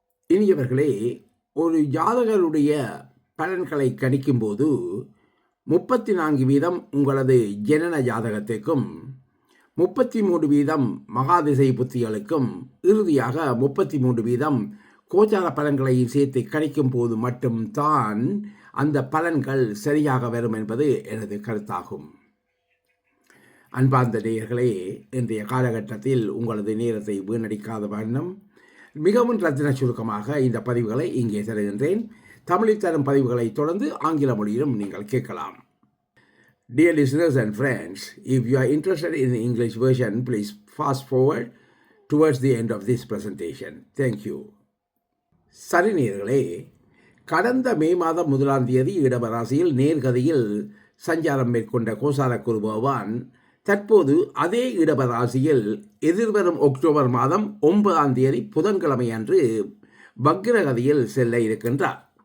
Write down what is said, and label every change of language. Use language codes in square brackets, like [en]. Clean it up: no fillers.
[ta] இனியவர்களே, ஒரு ஜாதகருடைய பலன்களை கணிக்கும்போது 34% உங்களது ஜனன ஜாதகத்திற்கும், 33% மகாதிசை புத்திகளுக்கும், இறுதியாக 33% கோச்சார பலன்களையும் சேர்த்து கணிக்கும் போது மட்டும்தான் அந்த பலன்கள் சரியாக வரும் என்பது எனது கருத்தாகும். அன்பார்ந்த நேயர்களே, இன்றைய காலகட்டத்தில் உங்களது நேரத்தை வீணடிக்காத வண்ணம் மிகவும் ரத்தின சுருக்கமாக இந்த பதிவுகளை இங்கே தருகின்றேன். தமிழில் தரும் பதிவுகளை தொடர்ந்து ஆங்கில மொழியிலும் நீங்கள் கேட்கலாம். [en] Dear listeners and friends, if you are interested in the English version, please fast forward towards the end of this presentation. Thank you. [ta] சரி நேயர்களே, கடந்த மே மாதம் 1ஆம் தேதி இடவராசியில் நேர்கதியில் சஞ்சாரம் மேற்கொண்ட கோசார குரு பகவான் தற்போது அதே இடபராசியில் எதிர்வரும் அக்டோபர் மாதம் 9ஆம் தேதி புதன்கிழமை அன்று வக்ரகதியில் செல்ல இருக்கின்றார்.